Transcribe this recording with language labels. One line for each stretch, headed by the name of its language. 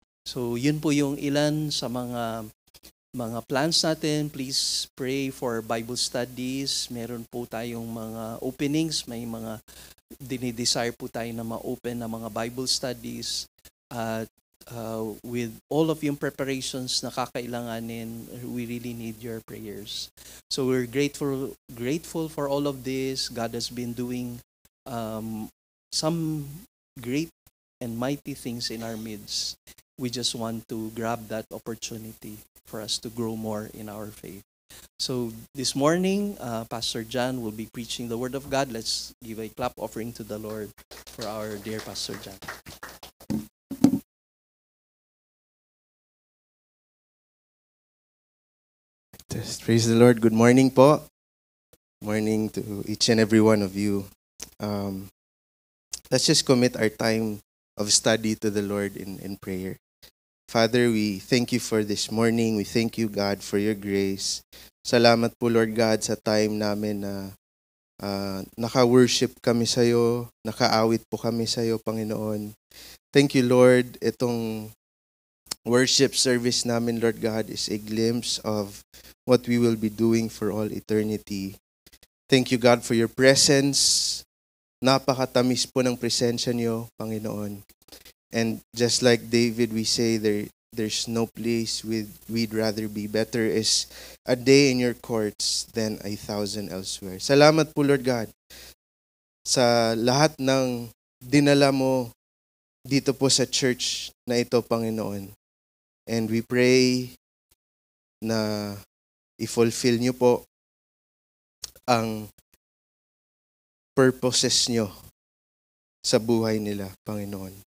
Filipino: So yun po yung ilan sa mga plans natin.
English: Please pray for Bible studies.
Filipino: Meron po tayong mga openings, may mga dinidesire po tayo na ma-open na mga Bible studies.
English: At with all of yung preparations
Filipino: na kakailanganin,
English: we really need your prayers. So we're grateful for all of this. God has been doing some great and mighty things in our midst. We just want to grab that opportunity for us to grow more in our faith. So this morning, Pastor John will be preaching the Word of God. Let's give a clap offering to the Lord for our dear Pastor John. Praise the Lord. Good morning po. Morning to each and every one of you. Let's just commit our time of study to the Lord in prayer. Father, we thank you for this morning. We thank you, God, for your grace.
Filipino: Salamat po, Lord God, sa time namin na naka-worship kami sa iyo, naka-awit po kami sa iyo, Panginoon.
English: Thank you, Lord. Itong worship service namin, Lord God, is a glimpse of what we will be doing for all eternity. Thank you, God, for your presence.
Filipino: Napakatamis po ng presensya niyo, Panginoon.
English: And just like David, we say there's no place we'd rather be. Better is a day in your courts than 1,000 elsewhere.
Filipino: Salamat po, Lord God, sa lahat ng dinala mo dito po sa church na ito, Panginoon.
English: And we pray
Filipino: na i-fulfill niyo po ang purposes niyo sa buhay nila, Panginoon.